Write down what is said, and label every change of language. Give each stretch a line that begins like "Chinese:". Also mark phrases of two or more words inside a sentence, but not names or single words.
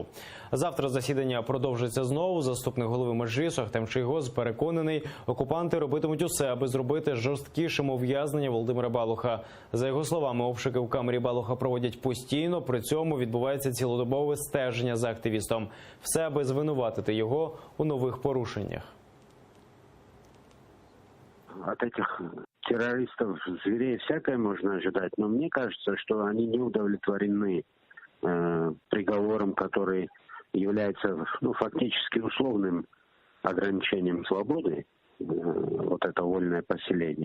Ukrainian: Завтра засідання продовжиться знову. Заступник голови Меджлісу Ахтем Чийгоз переконаний, окупанти робитимуть усе, аби зробити жорсткішим ув'язнення Володимира Балуха. За його словами, обшуки в камері Балуха проводять постійно, при цьому відбувається цілодобове стеження за активістом. Все, аби звинуватити його у нових порушеннях.
Russian: От этих террористов, зверей всякое можно ожидать, но мне кажется, что они не удовлетворены приговором, который является фактически условным ограничением свободы, вот это вольное поселение.